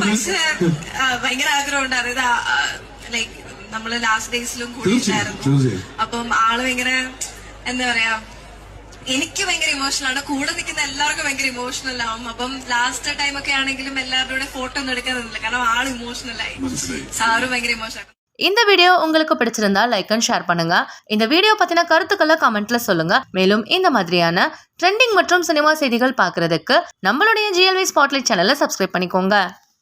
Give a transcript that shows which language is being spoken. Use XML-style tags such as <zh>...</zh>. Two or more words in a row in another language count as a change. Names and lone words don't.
<ml>ഭയങ്കര ആഗ്രഹമുണ്ട് ഇത് ലൈക്ക് നമ്മള് ലാസ്റ്റ് ഡേയ്സിലും കൂടിയിട്ടായിരുന്നു. അപ്പം ആള് ഭയങ്കര എന്താ പറയാ, എനിക്ക് ഭയങ്കര ഇമോഷണൽ ആണ്, കൂടെ നിൽക്കുന്ന എല്ലാവർക്കും ഭയങ്കര ഇമോഷണൽ ആവും. അപ്പം</ml> <en>last time</en> <ml>ഒക്കെ ആണെങ്കിലും എല്ലാവരുടെ ഫോട്ടോ ഒന്നും എടുക്കാൻ നിന്നില്ല, കാരണം ആള് ഇമോഷണൽ ആയി, സാറും ഭയങ്കര ഇമോഷണൽ.</ml> <ta>இந்த வீடியோ உங்களுக்கு பிடிச்சிருந்தா</ta> <en>like and share</en> <ta>பண்ணுங்க. இந்த வீடியோ பத்தின கருத்துக்களை கமெண்ட்ல சொல்லுங்க. மேலும் இந்த மாதிரியான ட்ரெண்டிங் மற்றும் சினிமா செய்திகள் பார்க்கறதுக்கு நம்மளுடைய GLV ஸ்பாட்லைட் சேனலை சப்ஸ்கிரைப் பண்ணிக்கோங்க.</ta>